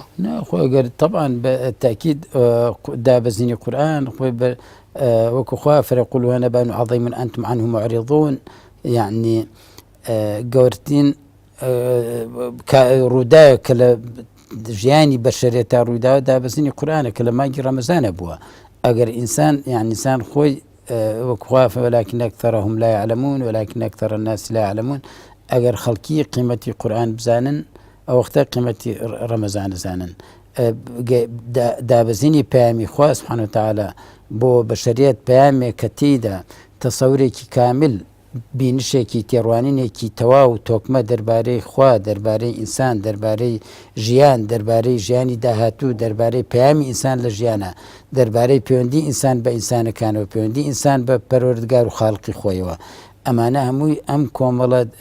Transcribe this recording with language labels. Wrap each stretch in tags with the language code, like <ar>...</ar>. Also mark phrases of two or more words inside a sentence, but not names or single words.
<ckb>خۆگەر طبعاً بەتاکید دابەزینی قورئان خۆی وەکو خوا</ckb> <ar>فەیقول نەبأٌ عەظیم ئەنتم عنه معرضون</ar> <ckb>یعنی گەورەترین ڕووداوە کە لە ژیانی بەشەریەتە ڕوویداوە دابەزینی قورئانە کە لە مانگی ڕەمەزانە بووە ئەگەر ئینسان یعنی ئینسان خۆی وەکو خوا</ckb> <ar>ولكن أكثرهم لا يعلمون ولكن أكثر الناس لا يعلمون</ar> <ckb>ئەگەر خەڵکی قیمەتی قورئان بزانن ئەو وەختە قیمەتی ڕەمەزان دەزانن دابەزینی پەیامی خوا</ckb> <ar>سوبحانه وتعالى</ar> <ckb>بۆ بەشەریەت پەیامێک کە تێیدا تەسەورێکی کامل بینشێکی تێڕوانینێکی تەواو و تۆکمە دەربارەی خوا دەربارەی ئینسان دەربارەی ژیان دەربارەی ژیانی داهاتوو دەربارەی پەیامی ئینسان لە ژیانە دەربارەی پەیوەندی ئینسان بە ئینسانەکانەوە پەیوەندی ئینسان بە پەروەردگار و خاڵقی خۆیەوە ئەمانە هەمووی ئەم کۆمەڵە</ckb>